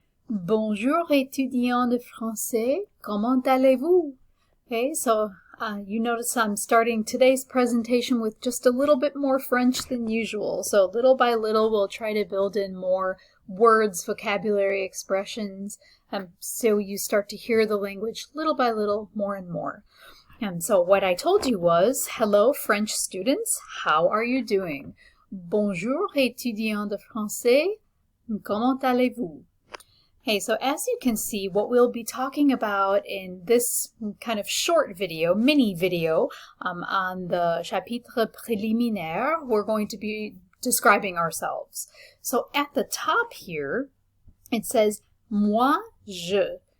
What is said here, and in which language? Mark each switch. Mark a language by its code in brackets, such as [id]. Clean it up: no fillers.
[fr] Bonjour, étudiant de français. Comment allez-vous? [en] Okay, so you notice I'm starting today's presentation with just a little bit more French than usual. So little by little, we'll try to build in more words, vocabulary, expressions, so you start to hear the language little by little, more and more. And so what I told you was, hello, French students, how are you doing? [fr] Bonjour, étudiant de français. Comment allez-vous? [en] Hey, so as you can see, what we'll be talking about in this kind of short video, mini video, on the chapitre préliminaire, we're going to be describing ourselves. So at the top here, it says, moi, je.